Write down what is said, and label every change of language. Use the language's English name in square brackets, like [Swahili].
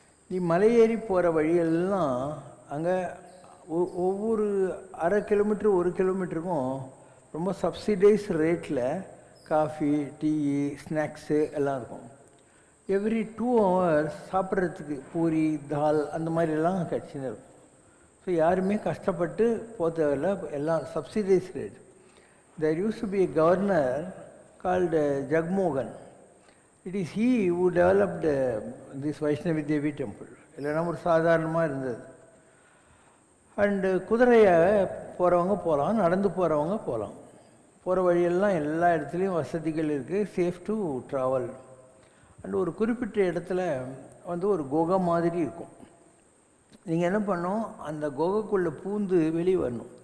[Tamil] நீ மலையேறி போகிற வழியெல்லாம் அங்கே ஒவ்வொரு அரை கிலோமீட்டர் 1 கிலோமீட்டருக்கும் ரொம்ப சப்சிடைஸ் ரேட்டில் காஃபி, டீ, ஸ்நாக்ஸு எல்லாம் இருக்கும். [English] every 2 hours [Tamil] சாப்பிட்றதுக்கு பூரி, தால் அந்த மாதிரிலாம் கிடச்சின்னு இருக்கும். ஸோ யாருமே கஷ்டப்பட்டு போக தேவையில்ல. எல்லாம் subsidise rate. [English] There used to be a governor called Jagmohan. It is he who developed this Vaishnavi Devi temple. [Tamil] இல்லைன்னா ஒரு சாதாரணமாக இருந்தது. அண்டு குதிரையை போகிறவங்க போகலாம், நடந்து போகிறவங்க போகலாம். போகிற வழியெல்லாம் எல்லா இடத்துலையும் வசதிகள் இருக்குது. [English] Safe to travel. [Tamil] அண்டு ஒரு குறிப்பிட்ட இடத்துல வந்து ஒரு குகை மாதிரி இருக்கும். நீங்கள் என்ன பண்ணணும், அந்த குகைக்குள்ளே பூந்து வெளியே வரணும்.